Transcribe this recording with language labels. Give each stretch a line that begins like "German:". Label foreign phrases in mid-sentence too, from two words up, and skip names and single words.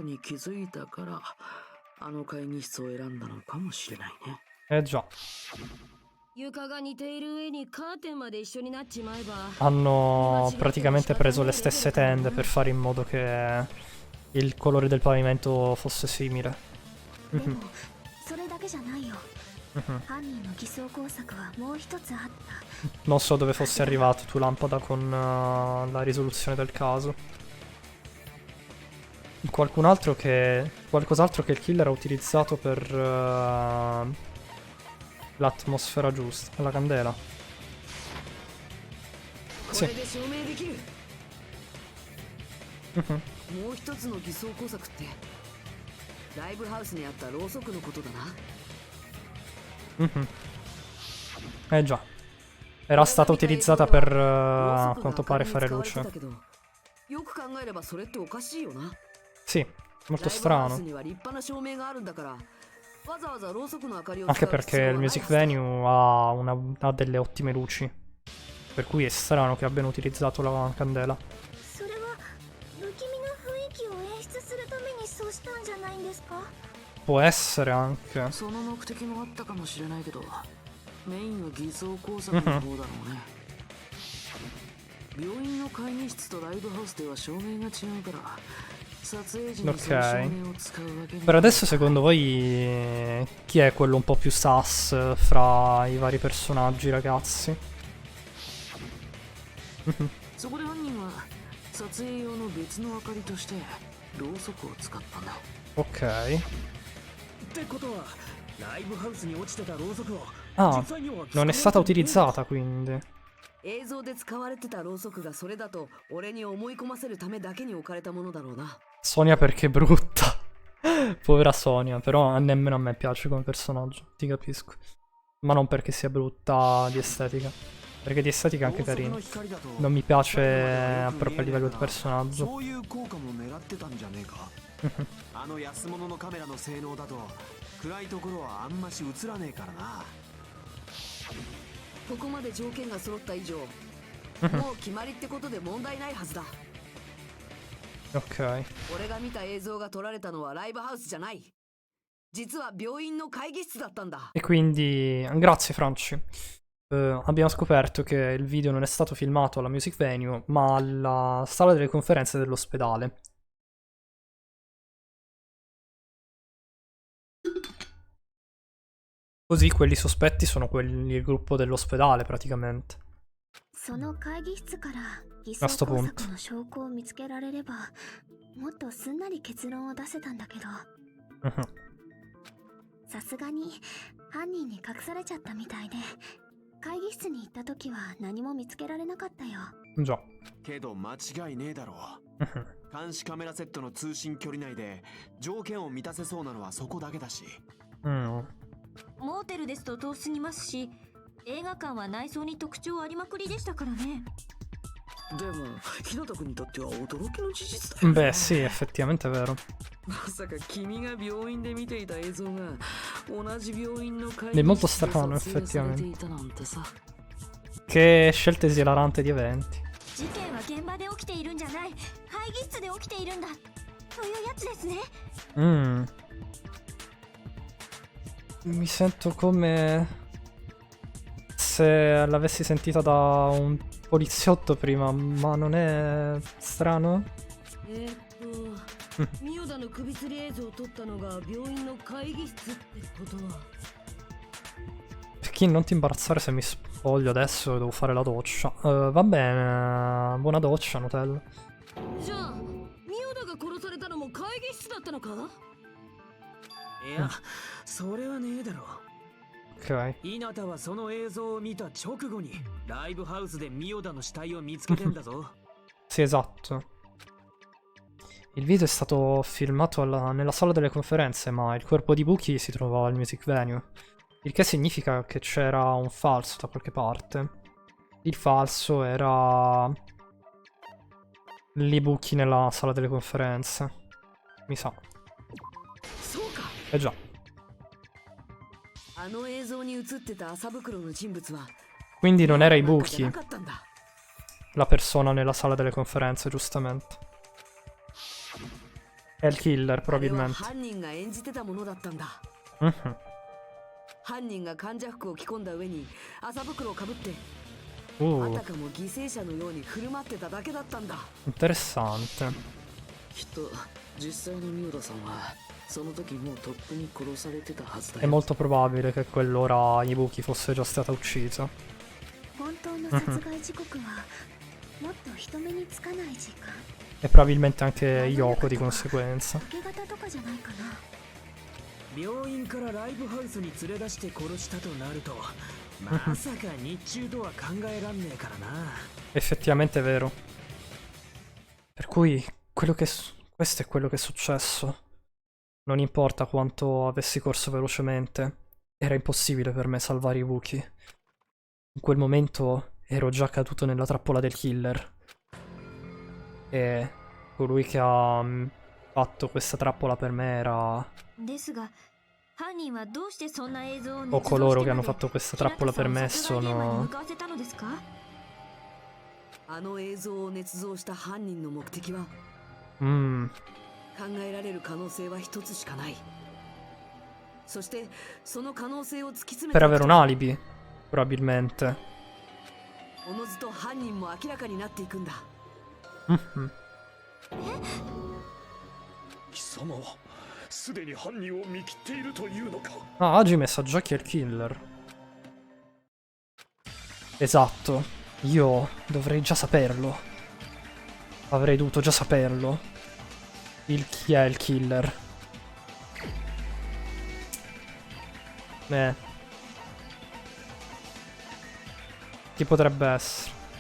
Italian: Già. Hanno praticamente preso le stesse tende per fare in modo che il colore del pavimento fosse simile.
Japanese: 犯人の偽装工作はもう一つあった。
Italian: Non so dove fosse arrivato tu, Lampada, con la risoluzione del caso. Qualcos'altro che il killer ha utilizzato per l'atmosfera giusta, la candela. Sì.
Japanese: もう一つの偽装工作ってライブハウスにあったろうそくのことだな。
Italian: Già. Era stata utilizzata per a quanto pare fare luce.
Japanese: よく考えればそれっておかしいよな。
Italian: Sì, molto strano. Anche perché il
English: music venue
Italian: ha delle ottime luci. Per cui è strano che abbiano utilizzato la candela. Può essere anche.
Japanese: その目的もあったかもしれないけど、メインは偽装工作の方だろうね。病院の会議室とライブハウスでは照明が違うから。
Italian: Ok. Per adesso secondo voi chi è quello un po' più sus fra i vari personaggi, ragazzi? Ok. Ah, non è stata utilizzata quindi.
Japanese: 映像で使われてたろうそくがそれだと俺に思い込ませるためだけに置かれたものだろうな。
Italian: Sonia perché è brutta. Povera Sonia, però nemmeno a me piace come personaggio, ti capisco. Ma non perché sia brutta di estetica, perché di estetica è anche carina. Non mi piace proprio a livello di personaggio.
Japanese: ここまで条件が揃った以上、もう決まりってことで問題ないはずだ。
Italian: Ok.
Japanese: 俺が見た映像が撮られたのはライブハウスじゃない。実は病院の会議室だったんだ。
Italian: E quindi, grazie Franci. Abbiamo scoperto che il video non è stato filmato alla
English: Music Venue,
Italian: ma alla sala delle conferenze dell'ospedale. Così quelli sospetti sono quelli del gruppo dell'ospedale praticamente. A sto punto.
Japanese: さすがに犯人に隠されちゃったみたいで、会議室に行った時は何も見つけられなかったよ。じゃ。けど間違いねえだろう。監視カメラセットの通信距離内で条件を満たせそうなのはそこだけだし。モーテルですと遠すぎますし、映画館は内装に特徴ありまくりでしたからね。でも、日向君にとっては驚きの事実だよね。
Italian: Beh, sì, effettivamente è vero.
Japanese: まさか君が病院で見ていた映像が同じ病院の会議
Italian: È molto
Japanese: 室で
Italian: strano,
Japanese: 撮影されてい
Italian: effettivamente.
Japanese: たなんてさ。
Italian: Che scelta esilarante di eventi.
Japanese: 事件は現場で起きているんじゃない、会議室で起きているんだというやつですね。
Italian: Mi sento come se l'avessi sentita da un poliziotto prima, ma non è strano?
Japanese: ミオダの首吊り映像を撮ったのが病院の会議室ってことは。
Italian: Perché non ti imbarazzare se mi spoglio adesso e devo fare la doccia. Va bene, buona doccia, Nutella.
Japanese: じゃあ、ミオダが殺されたのも会議室だったのか？いや、それはねえだろ。
Italian: Ok.
Japanese: 稲田はその映像を見た直後にライブハウスでミオダの死体を見つけてんだぞ。
Italian: Sì, esatto. Il video è stato filmato nella sala delle conferenze, ma il corpo di Buki si trovava al
English: music venue.
Italian: Il che significa che c'era un falso da qualche parte. Il falso era lì Buki nella sala delle conferenze. Mi sa. Eh già. Quindi non era Ibuki la persona nella sala delle conferenze, giustamente. È il killer, probabilmente.
Japanese: 犯人が患者服を着込んだ上に麻袋をかぶってあたかも犠牲者のように振る舞ってただけだったんだ。
Italian: Interessante.
Japanese: きっと実際のミオダさんはその時もうとっくに殺されてたはずだ
Italian: È
Japanese: よ。
Italian: molto probabile che quell'ora Ibuki fosse già stata uccisa.
Japanese: 本当の殺害時刻はもっと人目につかない時間。
Italian: E probabilmente anche Yoko di conseguenza.
Japanese: 明け方とかじゃないかな。病院からライブハウスに連れ出して殺したとなると、まさか日中とは考えらんねえからな。
Italian: Effettivamente è vero. Per cui questo è quello che è successo. Non importa quanto avessi corso velocemente, era impossibile per me salvare Ibuki. In quel momento ero già caduto nella trappola del killer. E colui che ha fatto questa trappola per me era... O coloro che hanno fatto questa trappola per me sono...
Japanese: あの映像を捏造した犯人の目的は、 Mmm, 考えられる可能性は一つしかない。そしてその可能性を突き詰め
Italian: per avere un alibi, probabilmente.
Japanese: おのずと犯人も明らかになっていくんだ。 Mhm. 貴様はすでに犯人を見切っているというのか。
Italian: Ah, Hajime sa già chi è il killer. Esatto. Io dovrei già saperlo. Avrei dovuto già saperlo. Chi è il killer? Chi potrebbe essere?